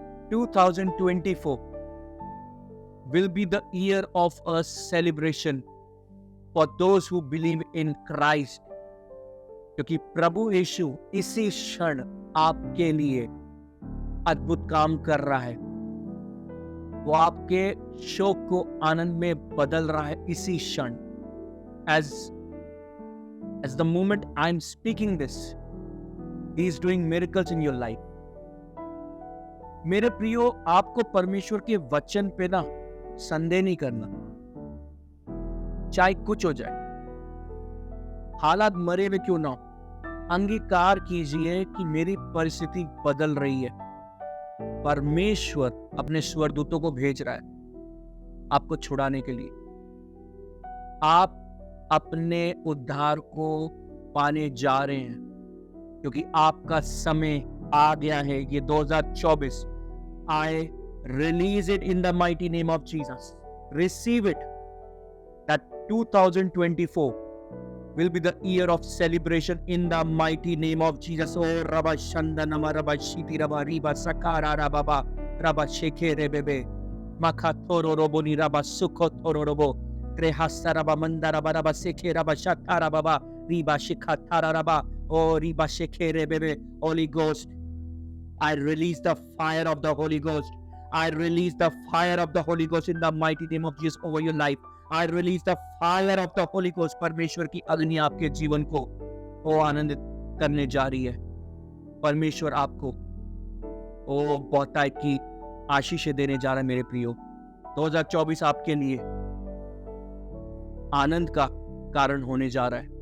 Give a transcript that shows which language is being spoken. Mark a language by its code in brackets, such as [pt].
[en] 2024 will be the year of a celebration for those who believe in Christ, [hi] क्योंकि प्रभु यीशु इसी क्षण आपके लिए अद्भुत काम कर रहा है। वो आपके शोक को आनंद में बदल रहा है इसी क्षण। [en] As the moment I'm speaking this, He is doing miracles in your life. [hi] मेरे प्रियो, आपको परमेश्वर के वचन पे ना संदेह नहीं करना, चाहे कुछ हो जाए, हालात मरे हुए क्यों ना हो। अंगीकार कीजिए कि मेरी परिस्थिति बदल रही है। परमेश्वर अपने स्वर्गदूतों को भेज रहा है आपको छुड़ाने के लिए। आप अपने उद्धार को पाने जा रहे हैं, क्योंकि आपका समय आ गया है। ये [en] 2024, I release it in the mighty name of Jesus. Receive it, that 2024 will be the year of celebration in the mighty name of Jesus. Oh, Rabba Shandanama, Rabba Shiti, Rabba Riba Sakara, Rabba Rabba Sheke Rebebe, Makathoro Roboni, Rabba Sukothoro Robo, Trehasta Rabba Manda, Rabba Seke, Rabba Shatara Baba, Riba Shikatara Rabba, oh Riba Sheke Rebebe. Holy Ghost, I release the fire of the Holy Ghost. I release the fire of the Holy Ghost in the mighty name of Jesus over your life. I release the fire of the Holy Ghost. [hi] परमेश्वर की अग्नि आपके जीवन को वो आनंदित करने जा रही है। परमेश्वर आपको वो बहुतायत की आशीषें देने जा रहा है मेरे प्रियो। 2024 आपके लिए आनंद का कारण होने जा रहा है।